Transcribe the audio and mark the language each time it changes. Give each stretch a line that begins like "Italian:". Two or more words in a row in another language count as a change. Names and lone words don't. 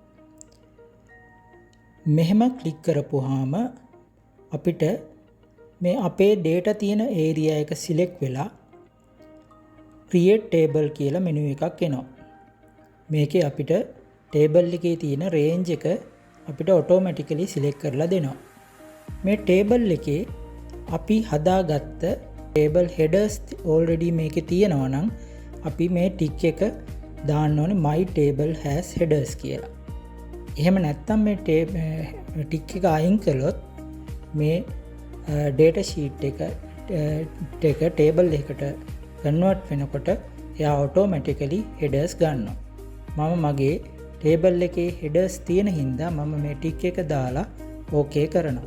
Sinhala: මෙහෙම click කරපුවාම අපිට මේ අපේ data තියෙන area එක select වෙලා
English: create table
Sinhala: කියලා menu එකක් එනවා. මේකේ අපිට table එකේ තියෙන range එක අපිට automatically select කරලා දෙනවා. මේ table එකේ අපි හදාගත්ත
English: table headers
Sinhala: already මේකේ තියෙනවා නම් අපි මේ tick එක දාන්න ඕනේ
English: my table has headers
Sinhala: කියලා. එහෙම නැත්නම් මේ tick එක අයින් කළොත් මේ
English: data sheet
Sinhala: එක table එකකට convert වෙනකොට එයා automatically headers ගන්නවා. මම මගේ table එකේ headers තියෙන හින්දා මම මේ tick එක දාලා okay කරනවා.